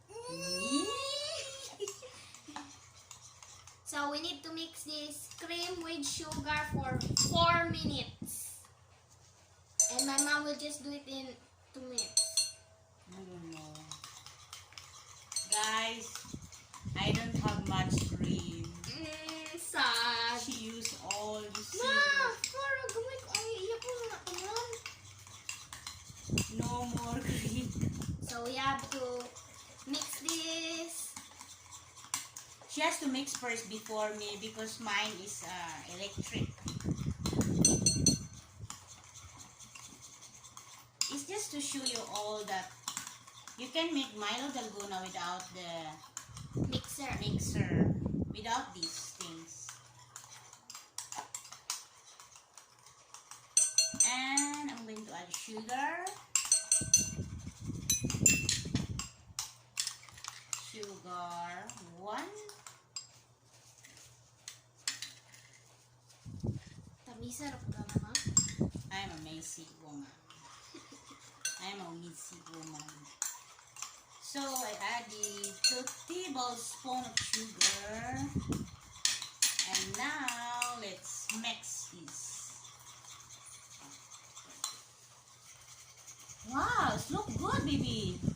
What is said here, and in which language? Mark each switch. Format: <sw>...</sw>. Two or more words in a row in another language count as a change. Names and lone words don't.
<en>So we need to mix this cream with sugar for 4 minutes. And my mom will just do it in 2 minutes. I don't know. Guys, I don't have much cream. Sad. She used all the Ma! syrup. Para gumay ko ang iya po nga naman. No more cream. So we have to mix this. She has to mix first before me because mine is electric. It's just to show you all that you can make Milo Dalgona without the mixer, without these things. And I'm going to add sugar. Sugar 1. Tabisa ra po naman. I'm a messy woman. I'm a messy woman. So I added 2 tablespoons of sugar. And now let's mix this. Wow, it's look good, baby.</en>